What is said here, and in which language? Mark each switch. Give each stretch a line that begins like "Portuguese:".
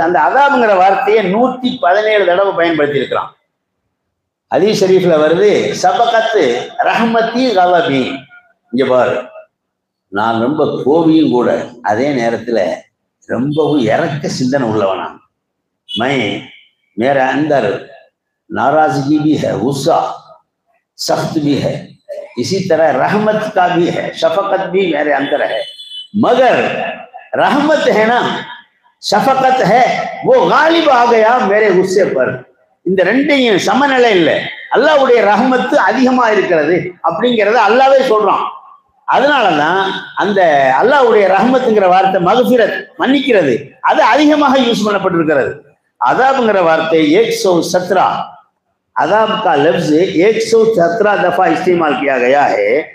Tamil: அந்த அதாபுங்கிற வார்த்தையை 117 தடவை பயன்படுத்தி இருக்கிறான். ஹதீஸ் ஷரீஃப்ல வருது, சபகத்து ரஹ்மத்தி கலபி. இங்க பாரு, நான் ரொம்ப கோபியும் கூட, அதே நேரத்துல ரொம்பவும் இறக்க சிந்தனை உள்ளவனா.
Hindi: मैं मेरे अंदर नाराजगी भी है, गुस्सा सख्त भी है, इसी तरह रहमत का भी है, शफकत भी मेरे अंदर है. मगर रहमत है ना, शफकत है, वो गालिब आ गया मेरे गुस्से पर.
Tamil: இந்த ரெண்டையும் சமநிலை இல்லை. அல்லாஹ்வுடைய ரஹ்மத்து அதிகமா இருக்கிறது அப்படிங்கிறத அல்லாஹ்வே சொல்றான். அதனாலதான் அந்த அல்லாஹ்வுடைய ரஹ்மத்துங்கிற வார்த்தை மக்ஃபிரத் மன்னிக்கிறது அது அதிகமாக யூஸ் பண்ணப்பட்டிருக்கிறது. அதாப்ங்கிற வார்த்தை 117
Hindi: अदाब का लफ्ज 117 दफा इस्तेमाल किया गया है.